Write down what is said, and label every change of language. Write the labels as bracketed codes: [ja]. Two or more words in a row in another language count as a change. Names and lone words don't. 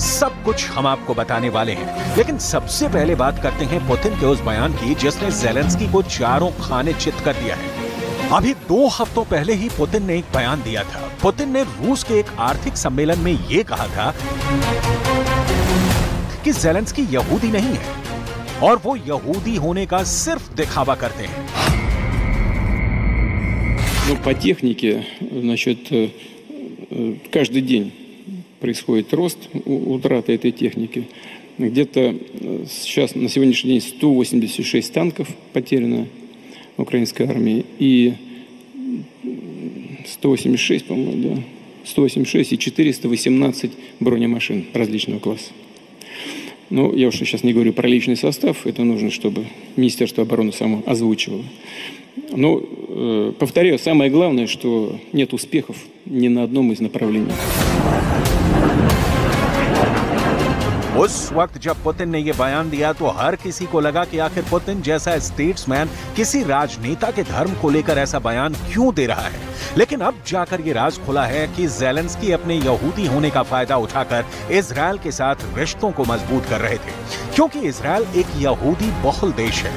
[hi] सब कुछ हम आपको बताने वाले हैं। लेकिन सबसे पहले बात करते हैं पुतिन के उस बयान की जिसने ज़ेलेंस्की को चारों खाने चित कर दिया है। अभी 2 हफ्तों पहले ही पुतिन ने एक बयान दिया था। पुतिन ने रूस के एक आर्थिक सम्मेलन में यह कहा था कि ज़ेलेंस्की यहूदी नहीं है और वो यहूदी होने का सिर्फ दिखावा करते हैं। [ru] Ну, по технике, значит, каждый день происходит рост утраты этой техники. Где-то сейчас на сегодняшний день 186 танков потеряно украинской армии и 186, по-моему, да, 186 и 418 бронемашин различного класса. Ну, я уж сейчас не говорю про личный состав, это нужно, чтобы Министерство обороны само озвучивало. Но, повторяю, самое главное, что нет успехов ни на одном из направлений. [hi] उस वक्त जब पुतिन ने यह बयान दिया तो हर किसी को लगा कि आखिर पुतिन जैसा स्टेट्समैन किसी राजनेता के धर्म को लेकर ऐसा बयान क्यों दे रहा है। लेकिन अब जाकर ये राज खुला है कि ज़ेलेंस्की अपने यहूदी होने का फायदा उठाकर इजराइल के साथ रिश्तों को मजबूत कर रहे थे, क्योंकि इजराइल एक यहूदी बहुल देश है।